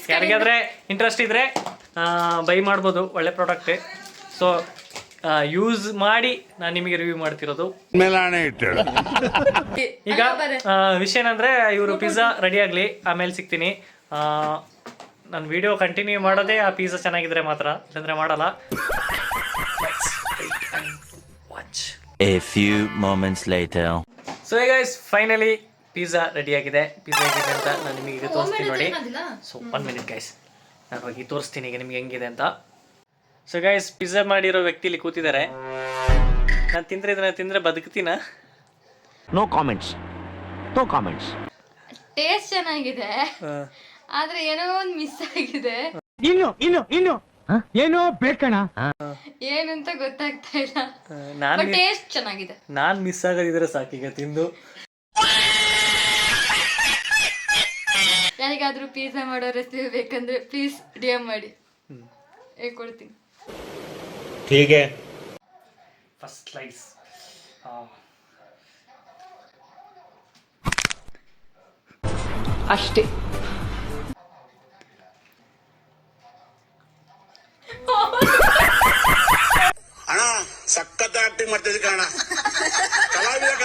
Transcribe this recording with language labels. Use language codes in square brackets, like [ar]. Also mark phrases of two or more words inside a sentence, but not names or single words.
[kn] ಯಾರಿಗಾದ್ರೆ ಇಂಟ್ರೆಸ್ಟ್ ಇದ್ರೆ ಬೈ ಮಾಡ್ಬೋದು, ಒಳ್ಳೆ ಪ್ರಾಡಕ್ಟೇ. ಸೊ ಯೂಸ್ ಮಾಡಿ ನಾನು ನಿಮಗೆ ರಿವ್ಯೂ ಮಾಡ್ತಿರೋದು. ಈಗ ವಿಷಯ ಏನಂದ್ರೆ, ಇವರು ಪಿಜ್ಜಾ ರೆಡಿ ಆಗ್ಲಿ, ಆಮೇಲೆ ಸಿಗ್ತೀನಿ. ನಾನು ವಿಡಿಯೋ ಕಂಟಿನ್ಯೂ ಮಾಡೋದೇ ಆ ಪಿಜ್ಜಾ ಚೆನ್ನಾಗಿದ್ರೆ ಮಾತ್ರ, ಇಲ್ಲಾಂದ್ರೆ ಮಾಡಲ್ಲ. [en] A few moments later. so guys, finally [kn] ಪಿಜ್ಜಾ ರೆಡಿ ಆಗಿದೆ. ಪಿಜ್ಜಾ ಹೇಗಿದೆ ಅಂತ ನಾನು ನಿಮಗೆ ಈಗ ತೋರಿಸ್ತೀನಿ ನೋಡಿ. [en] so 1 minute guys, [kn] ನಾನು ಹೋಗಿ ತೋರಿಸ್ತೀನಿ ಈಗ ನಿಮ್ಗೆ ಹೆಂಗಿದೆ ಅಂತ. [en] so guys, [kn] ಪಿಜ್ಜಾ ಮಾಡಿರೋ ವ್ಯಕ್ತಿ ಇಲ್ಲಿ ಕೂತಿದ್ದಾರೆ. ನಾನು ತಿಂದ್ರೆ ಬದುಕ್ತೀನ? [en] no comments, no comments. [kn] ಟೇಸ್ಟ್ ಚೆನ್ನಾಗಿದೆ, ಆದ್ರೆ ಏನೋ ಒಂದು ಮಿಸ್ ಆಗಿದೆ. ಇನ್ನು ಏನೋ ಬೇಕಣ. ಏನು ಅಂತ ಗೊತ್ತಾಗ್ತಾ ಇಲ್ಲ. ನಾನು ಟೇಸ್ಟ್ ಚೆನ್ನಾಗಿದೆ. ನಾನು ಮಿಸ್ ಆಗೋದಿದ್ರೆ ಸಾಕೀಗ ತಿಂದು. ಯಾರಿಗಾದ್ರೂ ಪಿಜ್ಜಾ ಮಾಡೋ ರೆಸಿಪಿ ಬೇಕಂದ್ರೆ [en] please DM [kn] ಮಾಡಿ, ಹೇಳ್ಕೊಡ್ತೀನಿ. [hi] ठीक है. [en] first slice. [kn] ಅಷ್ಟೇ. ಅಣ್ಣ ಸಖತ್ ಆಕ್ಟಿಂಗ್ ಮಾಡ್ತಿದ್ದೆ ಕಣ, ಕಲಾವಿದ ಕಣ.